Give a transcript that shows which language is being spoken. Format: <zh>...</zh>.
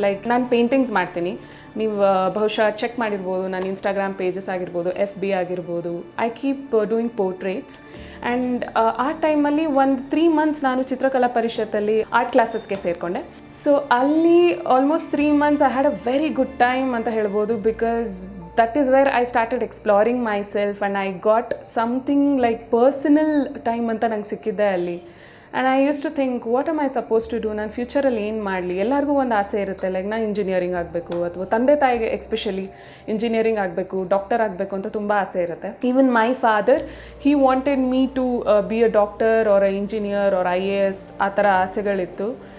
<kn>Like ನಾನು paintings ಮಾಡ್ತೀನಿ. ನೀವು ಬಹುಶಃ ಚೆಕ್ ಮಾಡಿರ್ಬೋದು ನನ್ನ ಇನ್ಸ್ಟಾಗ್ರಾಮ್ ಪೇಜಸ್ ಆಗಿರ್ಬೋದು, FB ಆಗಿರ್ಬೋದು.</kn> <en>I keep doing portraits.</en> <kn>And ಆ ಟೈಮಲ್ಲಿ ಒಂದು 3 months ನಾನು ಚಿತ್ರಕಲಾ ಪರಿಷತ್ತಲ್ಲಿ ಆರ್ಟ್ ಕ್ಲಾಸಸ್ಗೆ ಸೇರಿಕೊಂಡೆ.</kn> <en>so ಅಲ್ಲಿ almost 3 months I had a very good time</en> <kn>ಅಂತ ಹೇಳ್ಬೋದು.</kn> <en>because that is where I started exploring myself and I got something like personal time</en> <kn>ಅಂತ ನಂಗೆ ಸಿಕ್ಕಿದ್ದೆ ಅಲ್ಲಿ.</kn> <en>and I use to think what am I suppose to do,</en> <kn>ನಾನು ಫ್ಯೂಚರಲ್ಲಿ ಏನು ಮಾಡಲಿ. ಎಲ್ಲರಿಗೂ ಒಂದು ಆಸೆ ಇರುತ್ತೆ, ಲೈಕ್ ನಾನು ಇಂಜಿನಿಯರಿಂಗ್ ಆಗಬೇಕು, ಅಥವಾ ತಂದೆ ತಾಯಿಗೆ ಎಸ್ಪೆಷಲಿ ಇಂಜಿನಿಯರಿಂಗ್ ಆಗಬೇಕು, ಡಾಕ್ಟರ್ ಆಗಬೇಕು ಅಂತ ತುಂಬ ಆಸೆ ಇರುತ್ತೆ.</kn> <en>even my father he wanted me to be a doctor or a engineer or IAS</en> <kn>ಆ ಥರ ಆಸೆಗಳಿತ್ತು.</kn>